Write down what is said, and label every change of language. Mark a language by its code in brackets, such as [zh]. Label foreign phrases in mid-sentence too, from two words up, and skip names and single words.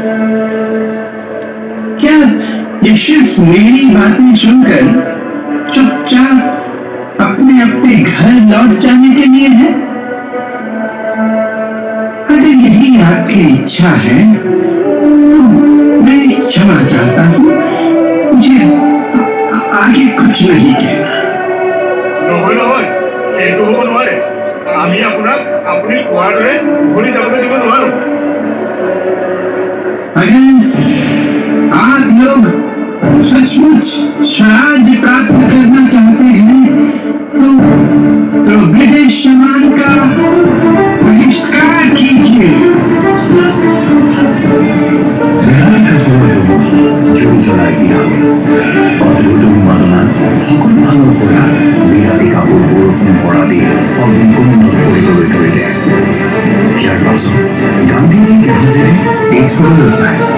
[hi] क्या ये सिर्फ मेरी बातें सुनकर चुपचाप अपने अपने घर लौट जाने के लिए है अगर यही आपकी इच्छा है तो मैं क्षमा चाहता हूँ मुझे आगे कुछ नहीं कहना [as] নহয় নহয় সেইটো হ'ব নোৱাৰে আমি আপোনাক আপুনি কোৱাৰ দৰে ঘূৰি যাবলৈ দিব নোৱাৰো [hi] अगर आप लोग सचमुच स्वराज्य प्राप्त करना चाहते हैं तो ब्रिटिश सामान का बहिष्कार कीजिए [as] জুই জ্বলাই দিয়া হ'ল অদ্ভুত উন্মাদনাত সকলো ফালৰ পৰা বিৰাটী কাপোৰ বৰষুণ পৰা দি অগ্নিকুণ্ড কৰিবলৈ ধৰিলে ইয়াৰ পাছত গান্ধীজী জাহাজেৰে তেজপুৰলৈ যায়